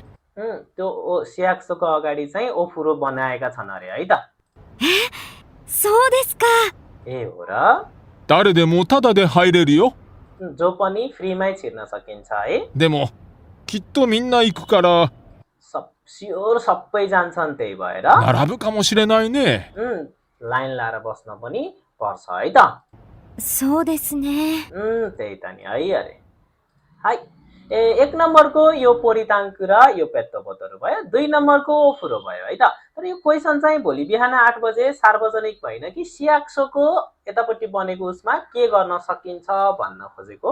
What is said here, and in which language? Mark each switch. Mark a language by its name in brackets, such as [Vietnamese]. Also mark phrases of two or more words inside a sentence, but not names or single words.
[Nepali] त्यो सियाक्सोको अगाडि चाहिँ ओफुरो बनाएका छन् अरे है त [Japanese] そうですか。 [Nepali] ए हो र [Japanese] 誰でもタダで入れるよ。 [Nepali] जो पनि फ्रीमै छिर्न सकिन्छ है [Japanese] でも、きっとみんな行くから [Nepali] स्योर सबै जान्छन् त्यही भएर [Japanese] 並ぶかもしれないね。 [Nepali] लाइन लाएर बस्न पनि पर्छ है त [Japanese] そうですね。 [Nepali] त्यही त नि है अरे हाई 1 नम्बरको यो पोरिताङ्कु र यो पेत्तो बोतल भयो 2 नम्बरको ओफुरो भयो है त तर यो क्वेसन चाहिँ भोलि बिहान 8 बजे सार्वजनिक भएन कि सियाक्सोको यतापट्टि बनेको उसमा के गर्न सकिन्छ भन्न खोजेको